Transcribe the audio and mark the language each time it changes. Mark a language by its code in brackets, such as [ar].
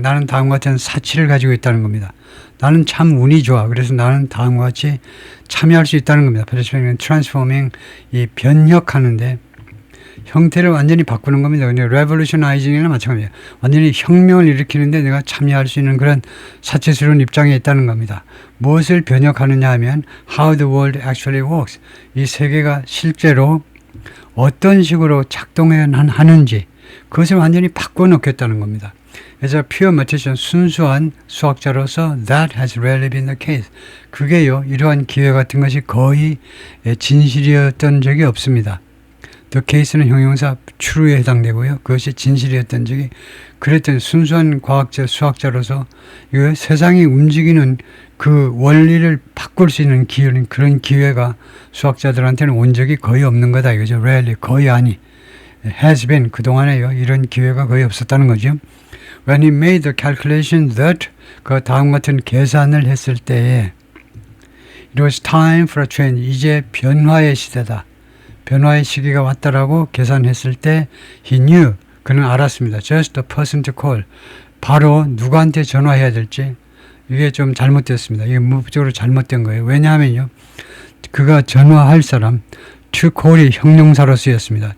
[ko] 나는 다음과 같은 사치를 가지고 있다는 겁니다. 나는 참 운이 좋아. 그래서 나는 다음과 같이 참여할 수 있다는 겁니다. [en] participating, transforming, [ko] 이 변혁하는데 형태를 완전히 바꾸는 겁니다. 근데 revolutionizing이나 마찬가지예요. 완전히 혁명을 일으키는데 내가 참여할 수 있는 그런 사치스러운 입장에 있다는 겁니다. 무엇을 변혁하느냐 하면 [en] how the world actually works. [ko] 이 세계가 실제로 어떤 식으로 작동하는지 그것을 완전히 바꿔놓겠다는 겁니다. 그래서 [en] pure mathematician, [ko] 순수한 수학자로서 [en] that has rarely been the case. [ko] 그게요, 이러한 기회 같은 것이 거의 진실이었던 적이 없습니다. The case는 형용사 true에 해당되고요. 그것이 진실이었던 적이 그랬던 순수한 과학자, 수학자로서 이 세상이 움직이는 그 원리를 바꿀 수 있는 그런 기회가 수학자들한테는 온 적이 거의 없는 거다. 이거죠. [en] rarely, [ko] 거의 아니. [en] has been, [ko] 그동안에요. 이런 기회가 거의 없었다는 거죠. [en] When he made the calculation that, [ko] 그 다음 같은 계산을 했을 때에 [en] it was time for a change. [ko] 이제 변화의 시대다. 변화의 시기가 왔다라고 계산했을 때 [en] he knew, [ko] 그는 알았습니다. [en] Just the person to call. [ko] 바로 누구한테 전화해야 될지 이게 좀 잘못됐습니다. 이게 무법적으로 잘못된 거예요. 왜냐하면요. 그가 전화할 사람 [en] to call [ko] 이 형용사로 쓰였습니다.